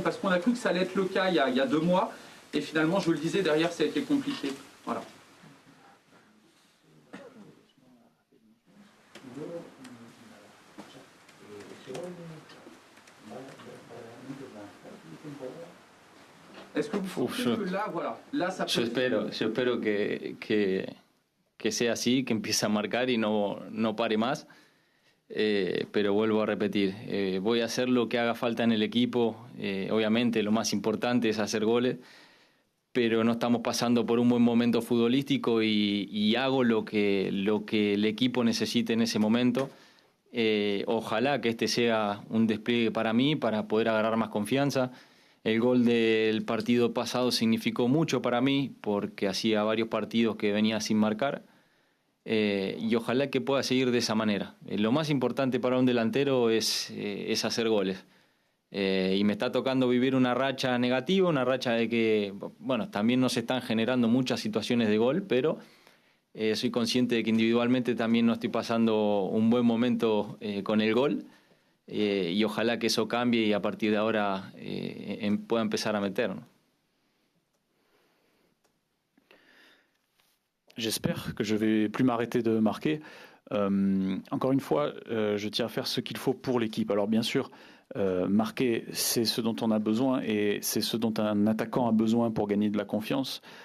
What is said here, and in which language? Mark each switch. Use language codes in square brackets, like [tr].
[fr] Parce qu'on a cru que ça allait être le cas il y a 2 mois. Et finalement, je vous le disais, derrière, ça a été compliqué. Voilà. Est-ce que vous pensez que là, voilà, là ça peut... [es] Yo espero que sea así, que empiece a marcar y no pare más. Pero vuelvo a repetir, voy a hacer lo que haga falta en el equipo. Obviamente lo más importante es hacer goles, pero no estamos pasando por un buen momento futbolístico y hago lo que el equipo necesite en ese momento. Ojalá que este sea un despliegue para mí, para poder agarrar más confianza. El gol del partido pasado significó mucho para mí porque hacía varios partidos que venía sin marcar. Y ojalá que pueda seguir de esa manera. Lo más importante para un delantero es hacer goles. Y me está tocando vivir una racha negativa, una racha de que, bueno, también no se están generando muchas situaciones de gol, pero soy consciente de que individualmente también no estoy pasando un buen momento con el gol. Y ojalá que eso cambie y a partir de ahora pueda empezar a meter, ¿no? [fr] J'espère que je vais plus m'arrêter de marquer. Encore une fois, je tiens à faire ce qu'il faut pour l'équipe. Alors bien sûr, marquer, c'est ce dont on a besoin et c'est ce dont un attaquant a besoin pour gagner de la confiance.